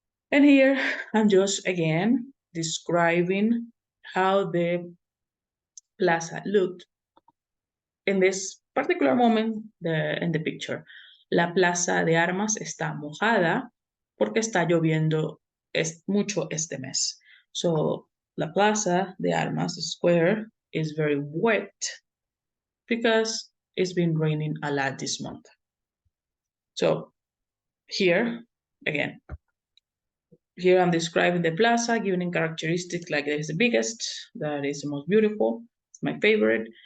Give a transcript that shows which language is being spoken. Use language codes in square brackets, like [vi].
[en] And here I'm just again describing how the plaza looked in this particular moment in the picture. [es] La plaza de armas está mojada porque está lloviendo mucho este mes. [en] So la plaza de armas, the square, is very wet because it's been raining a lot this month. So here, again, here I'm describing the plaza, giving characteristics like that is the biggest, that is the most beautiful, it's my favorite.